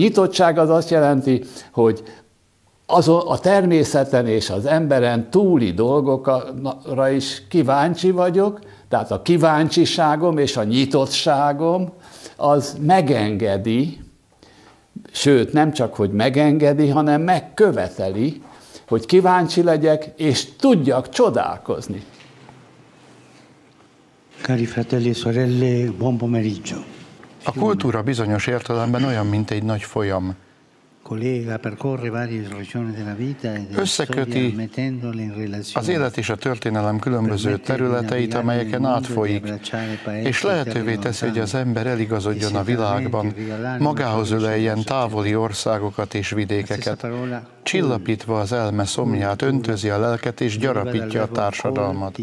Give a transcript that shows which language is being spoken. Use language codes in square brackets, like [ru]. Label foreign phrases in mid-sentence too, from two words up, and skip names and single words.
[hu] nyitottság az azt jelenti, hogy a természeten és az emberen túli dolgokra is kíváncsi vagyok, tehát a kíváncsiságom és a nyitottságom az megengedi, sőt nem csak, hogy megengedi, hanem megköveteli, hogy kíváncsi legyek és tudjak csodálkozni. [it] Cari fratelli e sorelle, buon pomeriggio. [hu] A kultúra bizonyos értelemben olyan, mint egy nagy folyam. Összeköti az élet és a történelem különböző területeit, amelyeken átfolyik, és lehetővé teszi, hogy az ember eligazodjon a világban, magához öleljen távoli országokat és vidékeket, csillapítva az elme szomját, öntözi a lelket és gyarapítja a társadalmat.